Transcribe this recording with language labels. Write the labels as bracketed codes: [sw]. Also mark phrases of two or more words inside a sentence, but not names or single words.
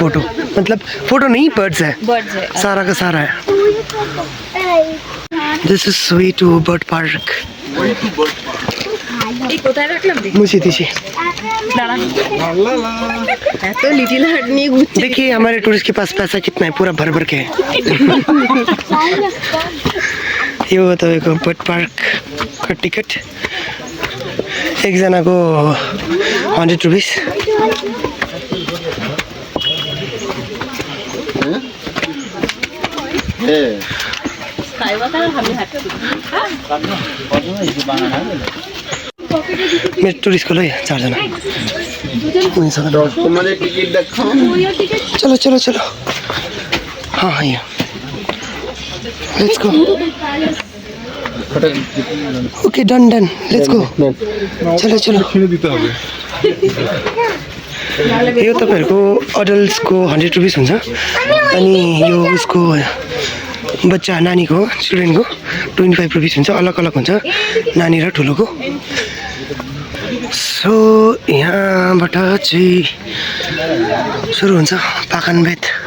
[hi] फोटो मतलब फोटो नहीं, बर्ड्स है, सारा का सारा है। [en] this is way to bird park. [hi] मुझे दीजिए। देखिए हमारे टूरिस्ट के पास पैसा कितना है, पूरा भर के है। [ne] यो तपाईँको बर्ड पार्क का टिकट एकजनाको 100 रुपिस। मेरो टुरिस्टको ल 4जना। [hi] चलो चलो चलो, हाँ यहाँ [en] let's go. okay done, let's go. [ne] चलो यो तपाईँहरूको अडल्ट्सको 100 रुपिस हुन्छ। अनि यो उसको बच्चा नानीको चिल्ड्रेनको 25 रुपिस हुन्छ। अलग अलग हुन्छ नानी र ठुलोको। सो यहाँबाट चाहिँ सुरु हुन्छ पाखनबेत।